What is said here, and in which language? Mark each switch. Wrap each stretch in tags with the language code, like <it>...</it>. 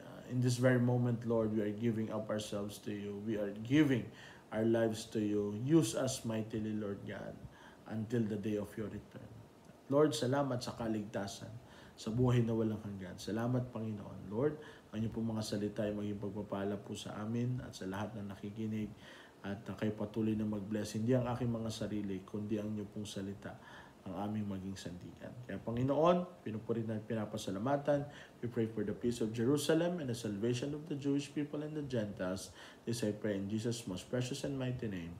<en>In this very moment, Lord, we are giving up ourselves to you. We are giving our lives to you. Use us mightily, Lord God, until the day of your return.</en> <tl>Lord, salamat sa kaligtasan, sa buhay na walang hanggan. Salamat, Panginoon. Lord, ang inyong pong mga salita ay maging pagpapala po sa amin at sa lahat na nakikinig. At kayo patuloy na mag-bless. Hindi ang aking mga sarili, kundi ang inyong pong salita. ang aming maging sandigan. Kaya Panginoon, pinupuri na pinapasalamatan.</tl> <en>We pray for the peace of Jerusalem and the salvation of the Jewish people and the Gentiles. This I pray in Jesus' most precious and mighty name.</en>